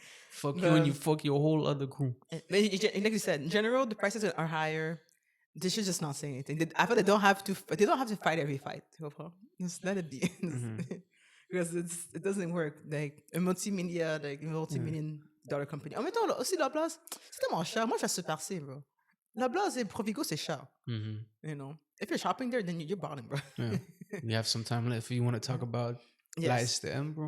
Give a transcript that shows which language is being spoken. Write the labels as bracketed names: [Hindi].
[English] Fuck you and you fuck your whole other crew. Like you said, in general, the prices are higher. They should just not say anything. I feel they don't have to fight every fight. Just let it be. Because it doesn't work. Like a multi-million dollar company. [French] En même temps, aussi la place, c'est tellement cher. Moi, je suis Super C, bro. La place et Provigo, c'est cher. [English] You know, if you're shopping there, then you're balling, bro. Yeah. You have some time left if you want to talk about la STM, bro.